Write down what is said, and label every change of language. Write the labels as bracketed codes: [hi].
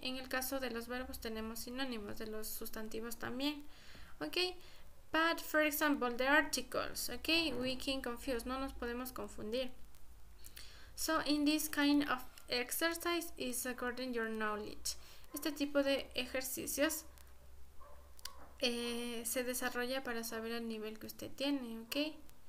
[es] En el caso de los verbos tenemos sinónimos, de los sustantivos también, okay? [en] But for example, the articles, okay? We can confuse, [es] no nos podemos confundir. [en] So in this kind of exercise is according to your knowledge. [es] Este tipo de ejercicios se desarrolla para saber el nivel que usted tiene, okay?